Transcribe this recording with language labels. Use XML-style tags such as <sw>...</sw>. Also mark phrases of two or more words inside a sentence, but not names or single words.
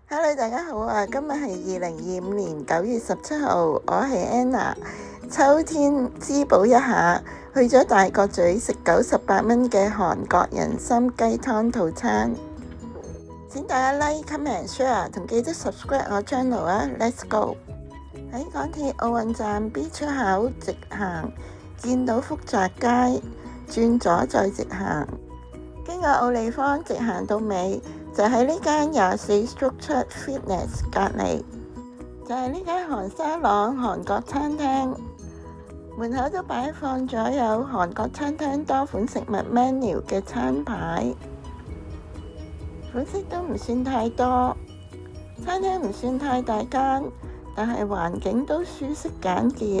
<yue>Hello，大家好啊！今日係2025年9月17號，我係 Anna。秋天滋補一下，去咗大角咀食98蚊嘅韓國人參雞湯套餐。請大家</yue> <en>like、comment、share</en> <yue>同記得 subscribe 我 channel 啊 ！</yue> <en>Let's go！</en> <yue>喺港鐵奧運站 B 出口直行，見到福澤街，轉左再直行，經過奧利坊直行到尾。就喺呢間24/7 Fitness 隔離，就係呢間韓沙朗韓國餐廳，門口都擺放咗有韓國餐廳多款食物 menu 嘅餐牌，款式都唔算太多，餐廳唔算太大間，但係環境都舒適簡潔。</yue>